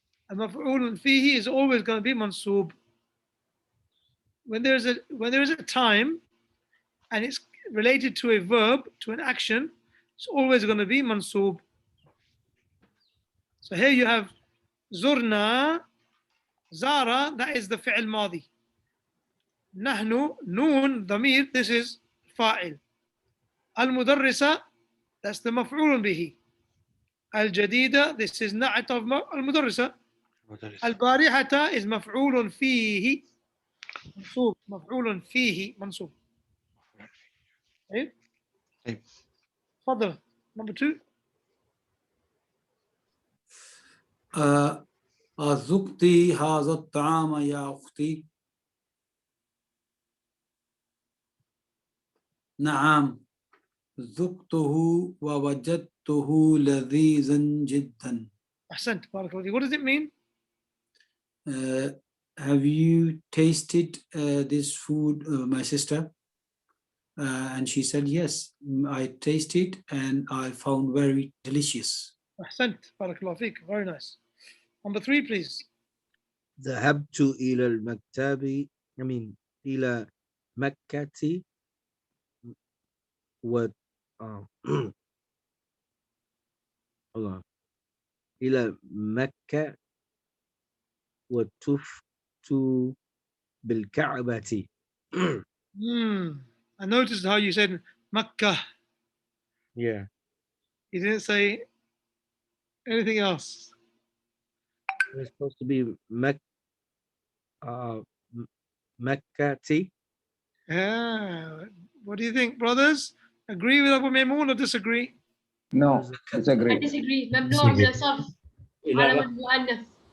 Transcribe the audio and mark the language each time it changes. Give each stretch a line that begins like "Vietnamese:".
English: المفعول فيه is always going to be mansoob. When there is a time and it's related to a verb, to an action, it's always going to be mansoob. So here you have زرنا, زارا, that is the fi'l ماضي.
Arabic: نحن, نون, ضمير,
English: this is
Arabic: فاعل. المدرسة,
English: that's the
Arabic: مفعول به.
English: الجديدة, this is نعت of المدرسة.
Arabic: البارحة is مفعول فيه منصوب. مفعول فيه منصوب. طيب تفضل.
English: Number 2.
Arabic: أذقتي هذا الطعام يا أختي؟ نعم ذقته ووجدته لذيذا جدا. أحسنت بارك الله فيك.
English: What does it mean? Have you tasted this food, my sister? And she said, yes, I tasted and I found very delicious.
Arabic: أحسنت بارك الله فيك.
English: Very nice. Number 3, please.
Arabic: ذهبت إلى المكتب إلى مكة و إلى مكة وطفت بالكعبة.
English: I noticed how you said Makkah. Yeah. You didn't say anything else. It's supposed to be Mekkati. Yeah. What do you think, brothers? Agree with Abu Maymoon or disagree? No, I disagree. disagree.
Arabic: ممنوع من الصرف على المؤنث.